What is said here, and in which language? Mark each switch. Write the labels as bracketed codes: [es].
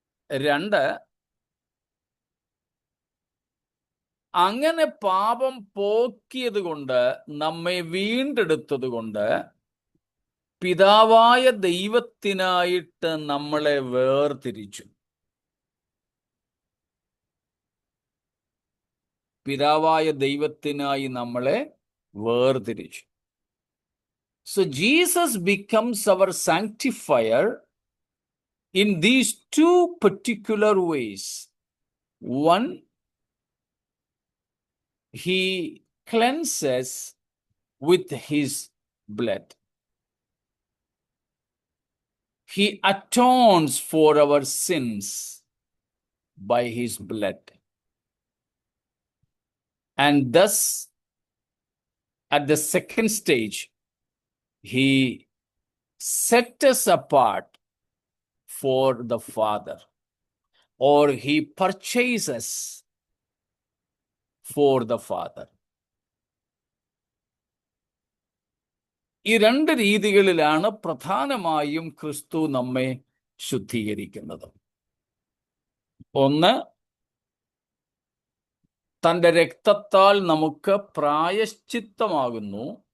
[ml] 2, അങ്ങനെ പാപം പോക്കിയത് കൊണ്ട്, നമ്മെ വീണ്ടെടുത്തത് കൊണ്ട്, പിതാവായ ദൈവത്തിനായിട്ട് നമ്മളെ വേർതിരിച്ചു. പിതാവായ ദൈവത്തിനായി നമ്മളെ വേർതിരിച്ചു. [en] So Jesus becomes our sanctifier in these two particular ways. One, he cleanses with his blood. He atones for our sins by his blood. And thus, at the second stage, he set us apart for the Father, or he purchases for the Father. [ml] ഈ രണ്ട് രീതികളിലാണ് പ്രധാനമായും ക്രിസ്തു നമ്മെ ശുദ്ധീകരിക്കുന്നത്. ഒന്ന്, തൻ്റെ രക്തത്താൽ നമുക്ക് പ്രായശ്ചിത്തമാകുന്നു.